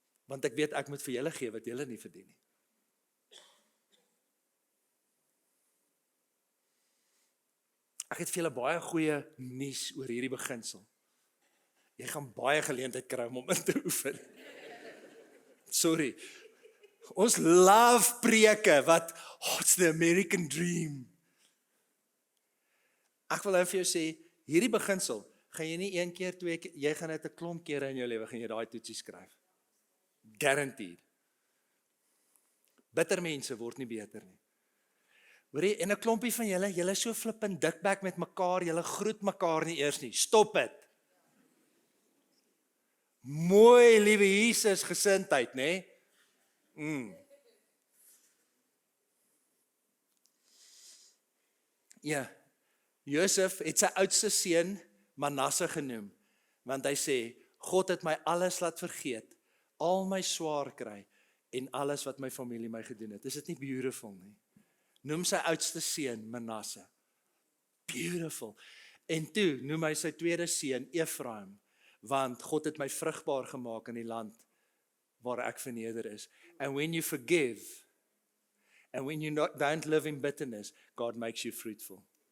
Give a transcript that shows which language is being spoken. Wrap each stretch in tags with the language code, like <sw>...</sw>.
<af>Want ek weet ek moet vir julle gee wat julle nie verdien nie. Ek het vir julle baie goeie nuus oor hierdie beginsel. Jy gaan baie geleentheid kry om in te oefen. Sorry. Ons love preke wat,</af> <en>it's the American dream.</en> <af>Ek wil nou vir jou sê, hierdie beginsel, gaan jy nie 1 keer, 2 keer, jy gaan dit 'n klomp kere in jou lewe, gaan jy daai toetsie skryf. Guaranteed. Bitter mense word nie beter nie. Hoorie, en 'n klompie van julle is so flippend dikbek met mekaar, julle groet mekaar nie eers nie. Stop dit. Mooi, liewe Jesus, gesindheid, né? Ja, Josef het sy oudste seun Manasse genoem, want hy sê, God het my alles laat vergeet, al my swaar kry, en alles wat my familie my gedoen het. Is dit nie beautiful nie? Noem sy oudste seun Manasse. Beautiful. En toe noem hy sy tweede seun Ephraim, want God het my vrugbaar gemaak in die land waar ek verneder is.</af> <en>And when you forgive, and when you don't live in bitterness, God makes you fruitful.</en>